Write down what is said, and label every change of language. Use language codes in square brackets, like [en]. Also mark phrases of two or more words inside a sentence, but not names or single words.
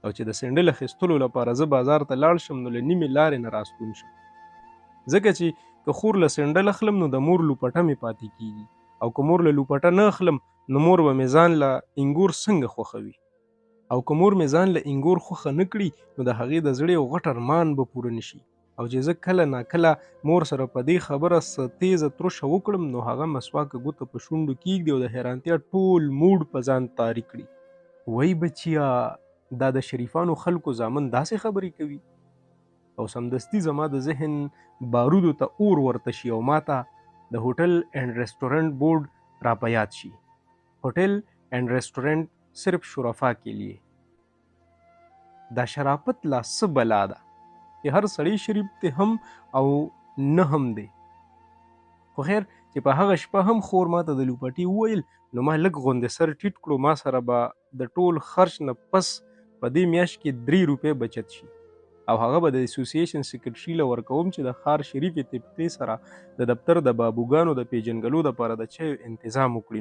[ps] او چې د سینډل اخیستلو لپاره زه بازار ته لاړ شم نو له نیمې لارې نه راستون شم، ځکه چې که خور له سینډل اخلم نو د مور لوپټه مې پاتې کیږي، او که مور له لوپټه نه اخلم نو مور به مې ځان له انګور څنګه خوښوي، او که مور مې ځان له انګور خوښه نه کړي نو د هغې د زړه یو غټ ارمان به پوره نه شي، او چې زه کله ناکله مور سره په دې خبره څه تیزه ترشه وکړم نو هغه مسواکه ګوته په شونډو کیږدي او د حیرانتیا ټول موډ په ځان طاري کړي. وای بچیا دا د شریفانو خلکو زامن داسې خبرې کوي، او سمدستي زما د ذهن بارودو ته اور ورته شي او ماته د [en] hotel and restaurant [ps] بورډ را په یاد شي. [en] hotel and restaurant [ur] صرف شرفا کے لیے. دا شرافت لا څه بلا ده چې هر سړی شریف ته هم او نه هم دی. خو خیر چې په هغه شپه هم خور ماته د لوپټي وویل نو ما لږ غوندې سر ټیټ کړو، ما سره به د ټول خرچ نه پس په دې میاشت کې 3 روپۍ بچت شي، او هغه به د اسوسییشن سیکرټري له ورکوم چې د ښار شریفې طبقې سره د دفتر د بابوګانو د پیژنګلو دپاره د چایو انتظام وکړي.